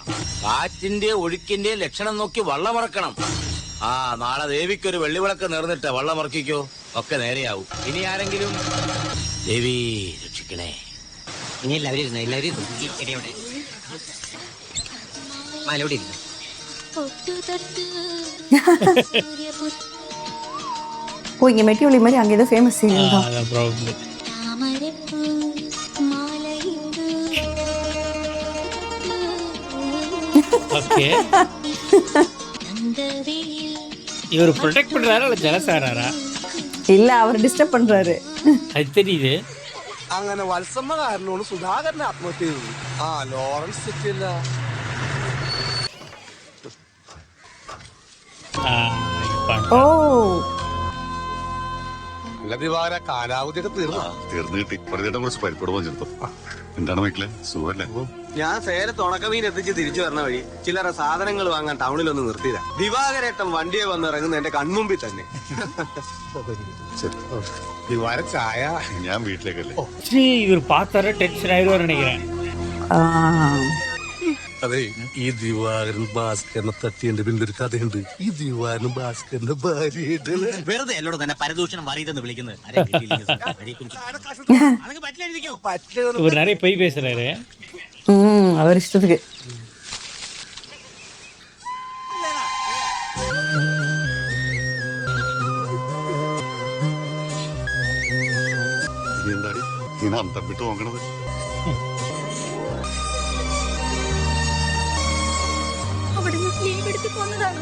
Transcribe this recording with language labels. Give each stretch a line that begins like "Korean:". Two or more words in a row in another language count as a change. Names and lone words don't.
Malayalam: കാറ്റിന്റെ ഒഴുക്കിന്റെ ലക്ഷണം നോക്കി വള്ളമിറക്കണം. നാളെ ദേവിക്കൊരു വെള്ളിവിളക്ക് നേർന്നിട്ട് വള്ളമിറക്കിക്കോ. ഒക്കെ നേരെയാവും. ഇനി ആരെങ്കിലും ദേവി രക്ഷിക്കണേ. ഇനി എല്ലാവരും ഇരുന്നു. എല്ലാവരും ഇരുന്നു. മലയോടെ ഇരുന്നു.
Tamil: ஓ இங்க மெட்டி ஒளி மாதிரி அங்க ஏதோ
English: famous serial
Tamil: தான். அதான் ப்ராப்ளம். ஓகே. இவர் ப்ரொடெக்ட் பண்றாரா இல்ல ஜெலஸ் ஆறாரா? இல்ல அவர் டிஸ்டர்ப் பண்றாரு. அது தெரியுது.
Malayalam: അങ്ങനെ വത്സമ്മ കാരണമാണ് സുധാകരനെ ആത്മഹത്യ ചെയ്തത്. ലോറൻസ് തെറ്റില്ല. ഓ അല്ല ദിവാര, കാലാവധിയൊക്കെ തീർന്നു കിട്ടി. പ്രതിയുടെ കുറച്ച് പരിപ്പെടുവാൻ ചെറുപ്പം. എന്താണ് മക്കളെ, സുഖല്ലേ? ഞാൻ സേലത്ത് ഉണക്കമീൻ എത്തിച്ച് തിരിച്ചു വരണ വഴി ചില്ലറ സാധനങ്ങൾ വാങ്ങാൻ ടൗണിലൊന്ന് നിർത്തിയതാ. ദിവാകരേട്ടൻ വണ്ടിയെ വന്ന് ഇറങ്ങുന്ന എന്റെ കൺമുമ്പിൽ തന്നെ. ദിവാര ചായ. ഞാൻ വീട്ടിലേക്കല്ലേ.
Tamil: இவர் பார்த்தார டென்ஷன் ஆயிடுவார் நினைக்கிறேன்.
Malayalam: അതെ, ഈ ദിവാകരൻ ഭാസ്കരനെ തട്ടിയതിന്റെ പിന്നിലൊരു കഥയുണ്ട്. ഈ ദിവാകരൻ ഭാസ്കരന്റെ ഭാര്യയായിട്ട് വെറുതെ എന്നോട് തന്നെ പരദൂഷണം വറിയതെന്ന് വിളിക്കുന്നത്.
Tamil: இவர் நிறைய பொய் பேசுறாரு. அவர் இஷ்டத்துக்கு.
Malayalam: എന്താടി ഇങ്ങനെ അന്തപ്പിട്ട് നോക്കണത്? അവിടുന്ന് ലീവ് എടുത്ത് പോന്നതാണോ?